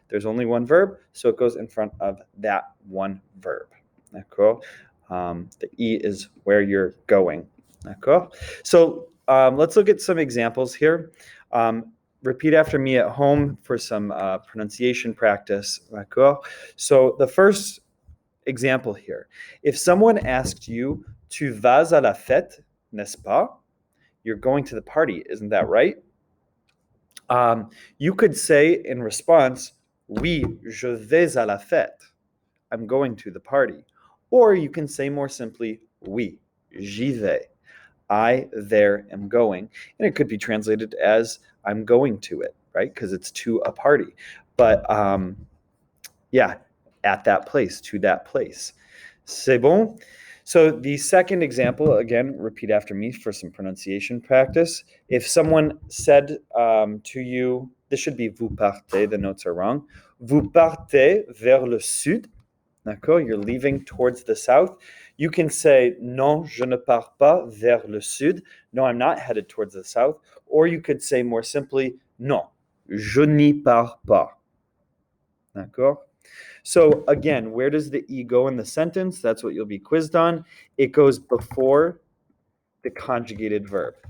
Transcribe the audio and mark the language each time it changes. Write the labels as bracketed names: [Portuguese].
[English] There's only one verb, so it goes in front of that one verb. D'accord? The E is where you're going. D'accord? So let's look at some examples here. Repeat after me at home for some pronunciation practice. D'accord? So the first example here. If someone asked you, [French] tu vas à la fête, n'est-ce pas? [English] You're going to the party, isn't that right? You could say in response, [French] oui, je vais à la fête. [English] I'm going to the party. Or you can say more simply, [French] oui, j'y vais. [English] I there am going. And it could be translated as I'm going to it, right? Because it's to a party. But yeah, at that place, to that place. [French] C'est bon? [English] So the second example, again, repeat after me for some pronunciation practice. If someone said to you, this should be vous partez, the notes are wrong. [French] Vous partez vers le sud. D'accord? [English] You're leaving towards the south. You can say, [French] non, je ne pars pas vers le sud. [English] No, I'm not headed towards the south. Or you could say more simply, [French] non, je n'y pars pas. [English] D'accord? So again, where does the E go in the sentence? That's what you'll be quizzed on. It goes before the conjugated verb.